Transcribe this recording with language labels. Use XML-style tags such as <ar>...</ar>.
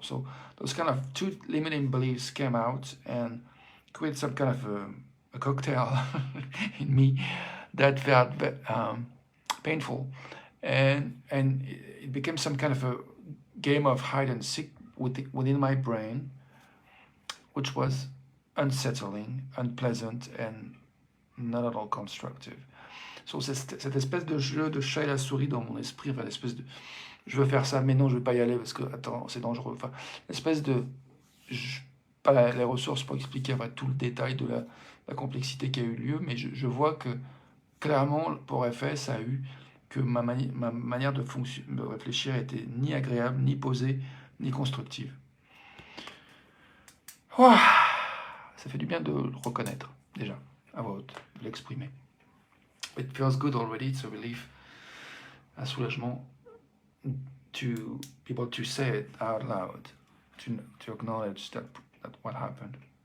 <en>So those kind of two limiting beliefs came out and created some kind of a cocktail in me that felt painful, and it became some kind of a game of hide and seek within my brain, which was unsettling, unpleasant, and not at all constructive.</en> <fr>So cette espèce de jeu de chat et la souris dans mon esprit, enfin l'espèce de je veux faire ça, mais non, je veux pas y aller parce que attends, c'est dangereux. Enfin, l'espèce de pas les ressources pour expliquer enfin, tout le détail de la complexité qui a eu lieu, mais je vois que clairement, pour effet, ça a eu que ma manière de réfléchir était ni agréable, ni posée, ni constructive. Ouah, ça fait du bien de le reconnaître, déjà, à voix haute, de l'exprimer.</fr> <en>It feels good already, it's a relief,</en> <fr>un soulagement,</fr> <en>to be able to say it out loud, to acknowledge that what happened.</en>